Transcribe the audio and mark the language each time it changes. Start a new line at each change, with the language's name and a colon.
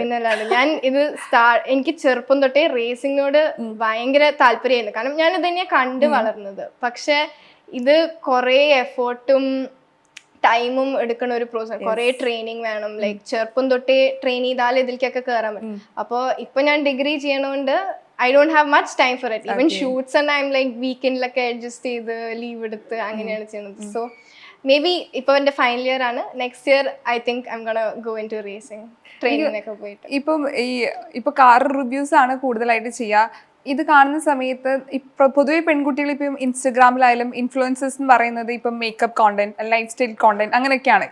Malayalam: പിന്നല്ലാണ്ട് ഞാൻ ഇത് എനിക്ക് ചെറുപ്പം തൊട്ടേ റേസിങ്ങിനോട് ഭയങ്കര താല്പര്യമായിരുന്നു. കാരണം ഞാൻ ഇത് തന്നെയാണ് കണ്ടു വളർന്നത്. പക്ഷെ ഇത് കുറെ എഫേർട്ടും ടൈമും എടുക്കുന്ന ഒരു പ്രോസസ്. കുറെ ട്രെയിനിങ് വേണം. ലൈക്ക് ചെറുപ്പം തൊട്ടേ ട്രെയിൻ ചെയ്താൽ ഇതിലേക്കൊക്കെ കയറാൻ പറ്റും. അപ്പോൾ ഇപ്പൊ ഞാൻ degree ചെയ്യണോണ്ട്
English: I don't have much time for it. Even shoots and I'm like
Malayalam: weekendലൊക്കെ adjust ചെയ്ത് ലീവ് എടുത്ത് അങ്ങനെയാണ് ചെയ്യുന്നത്. സോ മേ ബി ഇപ്പോൾ എൻ്റെ ഫൈനൽ ഇയർ ആണ്.
English: next year I think I'm gonna go into
Malayalam: racing ട്രെയിനിങ്ങിനൊക്കെ പോയിട്ട്. ഇപ്പം car reviews ആണ് കൂടുതലായിട്ട് ചെയ്യുക. ഇത് കാണുന്ന സമയത്ത് ഇപ്പം പൊതുവെ പെൺകുട്ടികൾ ഇപ്പം ഇൻസ്റ്റഗ്രാമിലായാലും ഇൻഫ്ലുവൻസേഴ്സ് എന്ന് പറയുന്നത് ഇപ്പം makeup content, life style content അങ്ങനെയൊക്കെയാണ്.